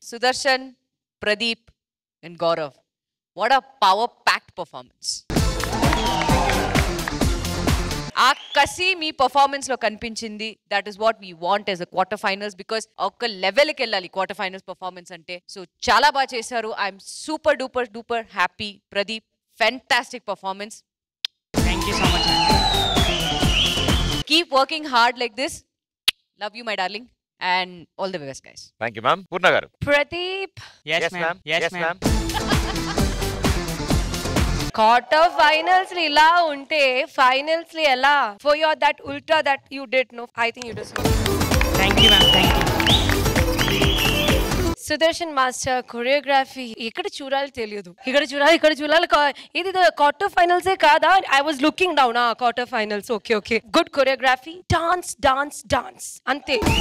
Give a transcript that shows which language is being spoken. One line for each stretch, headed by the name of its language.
English: Sudarshan, Pradeep and Gaurav, what a power packed performance.
Telugu: ఆ కసి మీ performance లో కనిపించింది.
English: that is what we want as a quarter finals, because
Telugu: ఒక లెవెల్కి వెళ్ళాలి క్వార్టర్ ఫైనల్స్ పర్ఫార్మెన్స్ అంటే. సో చాలా బాగా చేశారు.
English: I'm super duper happy. Pradeep, fantastic performance. Thank you so much. Keep working hard like this. Love you, my darling. And all the best, guys. Thank you, ma'am. Purna garu. Pradeep. Yes, ma'am. Yes, ma'am. Quarter finals
Telugu: li ila unte finals li ela
English: for your that ultra that you did, no, I think you deserve. Thank you, ma'am. Thank you.
Telugu: Sudarshan master choreography ఎక్కడ చూడాలి తెలియదు. ఇక్కడ చూడాలి. ఇది quarter finals ఏ కాదా?
English: I was looking down. Quarter finals okay. Good choreography, dance అంతే.